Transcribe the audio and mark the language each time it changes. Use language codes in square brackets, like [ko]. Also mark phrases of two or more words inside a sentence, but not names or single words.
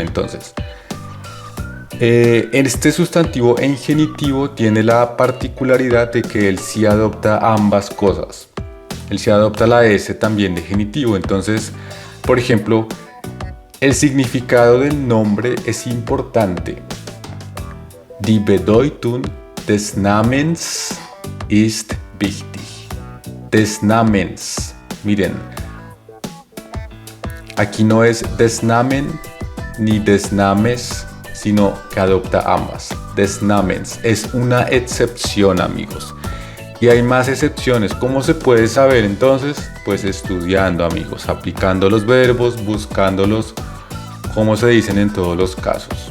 [es] Entonces este sustantivo en genitivo tiene la particularidad de que él sí adopta ambas cosas. Él sí adopta la S también de genitivo. Entonces, por ejemplo, el significado del nombre es importante. [de] Die Bedeutung des Namens ist wichtig. Des Namens. [es] Miren, aquí no es [de] des Namen [es] ni [de] des Names, [es] sino que adopta ambas. [de] Des Namens [es] es una excepción, amigos. Y hay más excepciones. ¿Cómo se puede saber entonces? Pues estudiando, amigos, aplicando los verbos, buscándolos, como se dicen en todos los casos.